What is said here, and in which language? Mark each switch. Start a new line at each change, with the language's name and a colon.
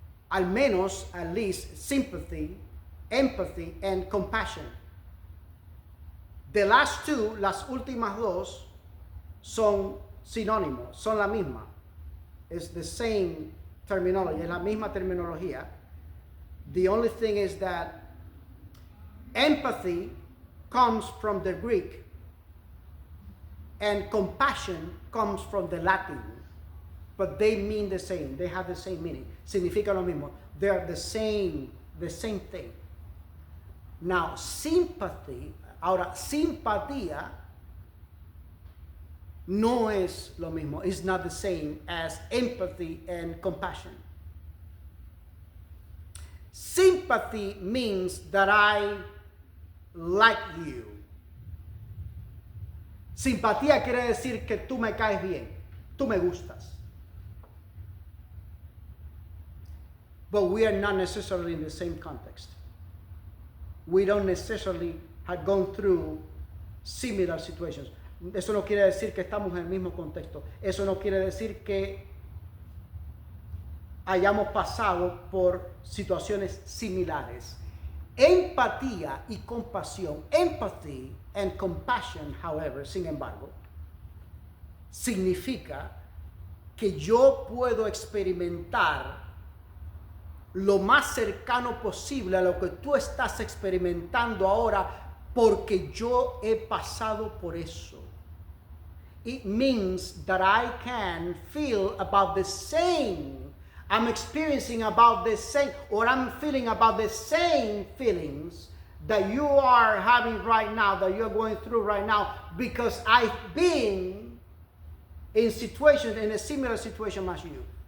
Spanish: Al menos,
English: at least, sympathy, empathy, and compassion. The last two,
Spanish: las últimas dos, son sinónimos, son la misma.
English: It's the same terminology,
Spanish: es la misma terminología.
English: The only thing is that empathy comes from the Greek and compassion comes from the Latin. But they mean the same. They have the same meaning.
Spanish: Significa lo mismo.
English: They are the same thing. Now, sympathy,
Spanish: ahora, simpatía no es lo mismo.
English: It's not the same as empathy and compassion. Sympathy means that I like you.
Spanish: Simpatía quiere decir que tú me caes bien, tú me gustas.
English: But we are not necessarily in the same context. We don't necessarily have gone through similar situations.
Spanish: Eso no quiere decir que estamos en el mismo contexto. Eso no quiere decir que hayamos pasado por situaciones similares. Empatía y compasión,
English: empathy and compassion, however,
Spanish: sin embargo, significa que yo puedo experimentar lo más cercano posible a lo que tú estás experimentando ahora porque yo he pasado por eso.
English: It means that I can feel about the same. I'm experiencing about the same, or I'm feeling about the same feelings that you are having right now, that you're going through right now, because I've been in a similar situation as you.